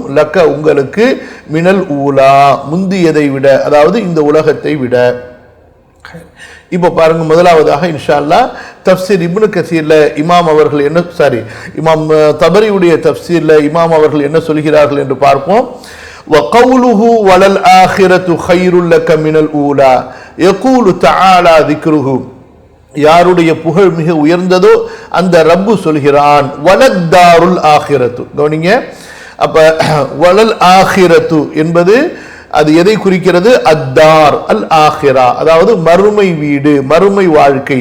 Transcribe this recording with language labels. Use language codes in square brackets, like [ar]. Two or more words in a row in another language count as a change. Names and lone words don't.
[ta] லக்க, உங்களுக்கு, [ar] من الأولى, [ta] முந்தியதை விட, அதாவது இந்த உலகத்தை விட. இப்போ பாருங்க, முதலாவதாக [ar] إن شاء الله [ta] தஃப்சீர் இப்னு கஸீர்ல இமாம் அவர்கள் என்ன, இமாம் தபரியுடைய தஃப்சீர்ல இமாம் அவர்கள் என்ன சொல்கிறார்கள் என்று பார்ப்போம். [ar] وَقَوْلُهُ وَلَلْآخِرَةُ خَيْرٌ لَكَ مِنَ الْأُولَى يَقُولُ تَعَالَى ذِكْرُهُ. [ta] யாருடைய புகழ் மிக உயர்ந்ததோ அந்த ரப்பு சொல்கிறான், [ar] وللدار الآخرة. [ta] கவனிங்க, அப்ப [ar] وللآخرة [ta] என்பது அது எதை குறிக்கிறது? [ar] الدار الآخرة, [ta] அதாவது மறுமை வீடு, மறுமை வாழ்க்கை.